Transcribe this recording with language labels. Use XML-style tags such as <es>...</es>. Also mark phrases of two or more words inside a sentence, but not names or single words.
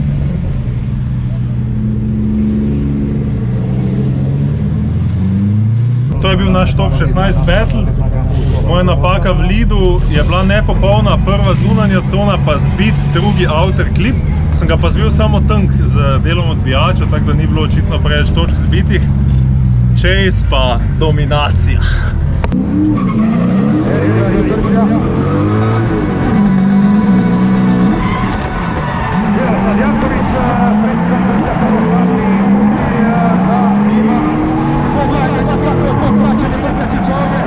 <sl>To je bil naš top 16 battle. Moja napaka v leadu je bila nepopolna, prva zunanja cona pa zbit, drugi</sl> <en>outer clip.</en> <sl>Sem ga pa zbil samo tank z delom odbijača, tako da ni bilo očitno preveč točk zbitih. Chase pa dominacija.</sl> <hr>Sad Janković, precizan trka, prvo slažni za Ima. Pogledajte sad kako je to praćenje Brkačića ovdje.</hr>